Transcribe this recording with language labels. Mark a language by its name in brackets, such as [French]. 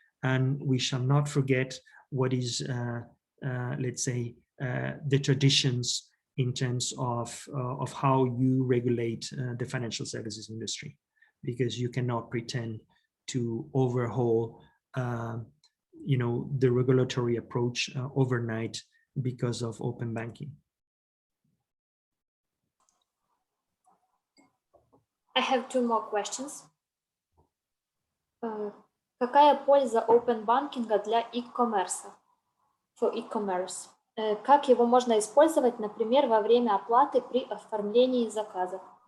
[English] And we shall not forget what is, let's say, the traditions in terms of how you regulate the financial services industry, because you cannot pretend to overhaul, you know, the regulatory approach overnight because of open banking. I have two more questions. [Russian] Какая польза open банкинга для e-commerce? [English] For e-commerce. [Russian] Как его можно использовать, например, во время оплаты при оформлении заказа?